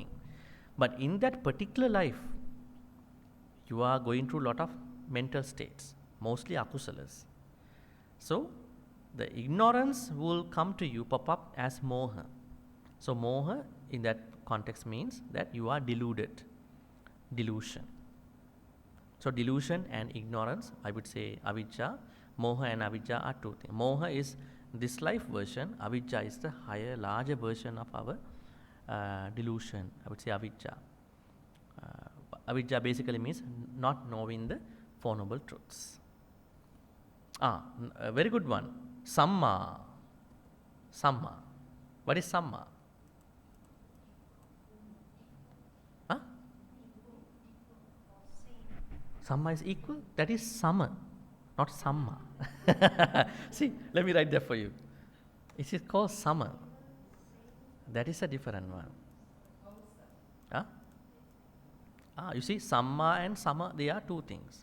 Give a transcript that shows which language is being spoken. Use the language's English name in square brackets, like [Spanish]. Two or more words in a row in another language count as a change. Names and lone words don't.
[English] But in that particular life, you are going through a lot of mental states, mostly akusalas. So, the ignorance will come to you, pop up as moha. So, moha in that context means that you are deluded. Delusion. So, delusion and ignorance, I would say avijja, moha and avijja are two things. Moha is this life version, avijja is the higher, larger version of our delusion. I would say avijja. Avijja basically means not knowing the Four Noble Truths. A very good one. Samma. Samma. What is samma? Huh? Samma is equal? That is sama, not samma. See, let me write that for you. It is called sama. That is a different one. Huh? You see, samma and sama, they are two things.